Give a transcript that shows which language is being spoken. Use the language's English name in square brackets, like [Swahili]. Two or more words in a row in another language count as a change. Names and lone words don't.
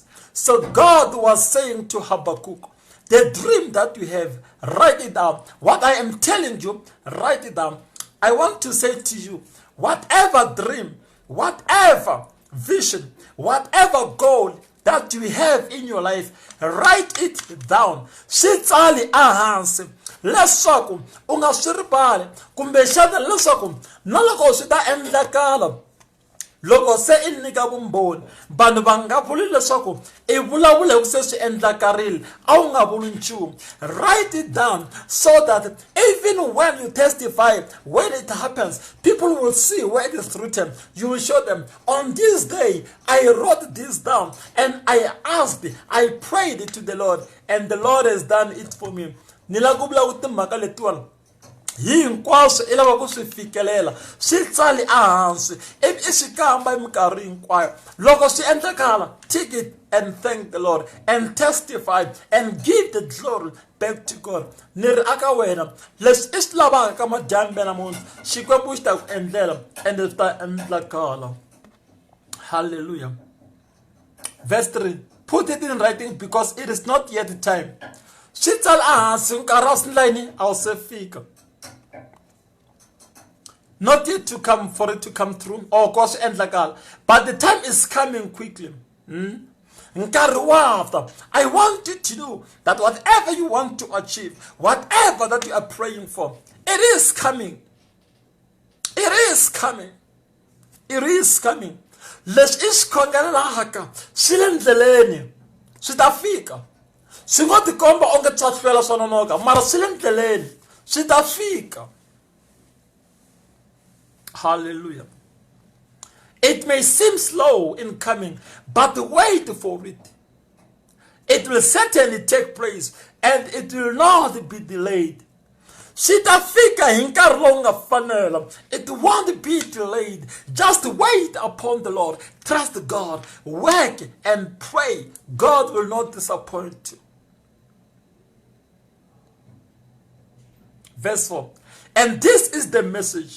[English] So God was saying to Habakkuk, the dream that you have, write it down. What I am telling you, write it down. I want to say to you, whatever dream, whatever vision, whatever goal that you have in your life, write it down. [Tsonga] Sitsali ahansi. Leswaku unga swi rivali kumbe xana leswaku na loko swi ta endlekala loko se I nyika vumbhoni vanhu va nga vuli leswaku I vulavula hi ku se swi endlekarile a wu nga vuli nchumu. [English] Write it down so that even when you testify, when it happens, people will see where it is written. You will show them, on this day I wrote this down and I asked, I prayed to the Lord and the Lord has done it for me. [Tsonga] Nilakubula utimhaka letiwani hinkwaswo I lava ku swi fikelela swi tsali ehansi ivi I swi kamba hi minkarhi hinkwayo. Loko swi endlekala, [English] take it and thank the Lord and testify and give the glory back to God. [Tsonga] Ni ri aka wena leswi I swi lavaka ka madyambu ya namuntlha xikwembu xi ta ku endlela and swi ta endlekala. [English] Hallelujah. Verse 3. Put it in writing because it is not yet time. [Tsonga] Swi tsali ehansi nkarhi wa swindlayini a wu se fika. [English] Not yet to come for it to come through or cause endlekala, but the time is coming quickly. [Tsonga] Nkarhi wa after. [English] I want you to know that whatever you want to achieve, whatever that you are praying for, it is coming. It is coming. It is coming. [Tsonga] Leswi I swi khongelelaka swi le ndleleni swi ta fika. Swi ngo tikomba onge swa hlwela swa nonoka mara swi le ndleleni swi ta fika. Hallelujah. [English] It may seem slow in coming, but wait for it. It will certainly take place and it will not be delayed. [Tsonga] Sitafika hi nkarhi lowu nga fanela. [English] It won't be delayed. Just wait upon the Lord. Trust God. Work and pray. God will not disappoint you. Verse 4. And this is the message.